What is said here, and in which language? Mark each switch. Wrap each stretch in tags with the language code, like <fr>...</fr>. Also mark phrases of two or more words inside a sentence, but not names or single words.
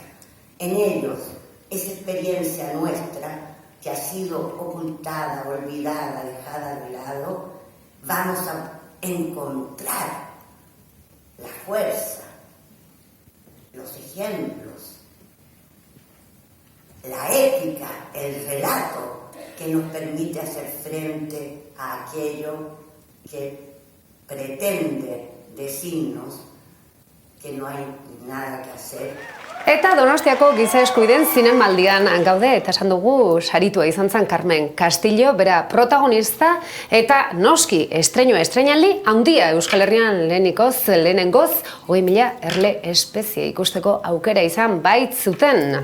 <es>En ellos, esa experiencia nuestra, que ha sido ocultada, olvidada, dejada de lado, vamos a encontrar la fuerza, los ejemplos, la ética, el relato que nos permite hacer frente a aquello que pretende decirnos que no hay nada que hacer.</es> <eu>Eta Donostiako giza eskubideen zinemaldian gaude, eta esan dugu saritua izan zen Carmen Castillo, bera protagonista, eta noski estreinaldi handia Euskal Herrian lehenengoz, 20.000 erle espezie ikusteko aukera izan baitzuten.</eu>